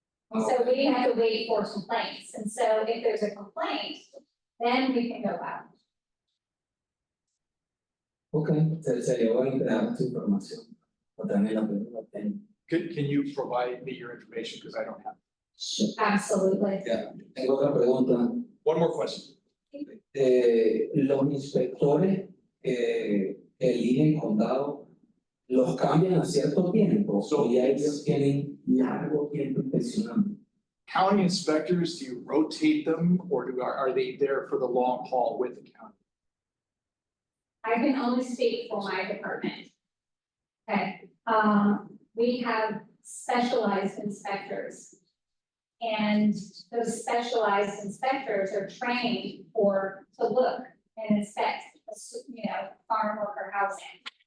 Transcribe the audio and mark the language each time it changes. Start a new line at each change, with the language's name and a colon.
English: And so we have to wait for complaints, and so if there's a complaint, then we can go out.
Spanish: Ok, sería bueno que damos tu información. O también la pregunta tengo.
English: Can you provide me your information, because I don't have. Absolutely.
Spanish: Ya, tengo otra pregunta.
English: One more question.
Spanish: Los inspectores que eligen condado, ¿los cambian a cierto tiempo? O ya ellos tienen largo tiempo inspeccionando.
English: County inspectors, do you rotate them or are they there for the long haul with the county? I can only speak for my department. Okay, we have specialized inspectors. And those specialized inspectors are trained to look and inspect, farm worker housing.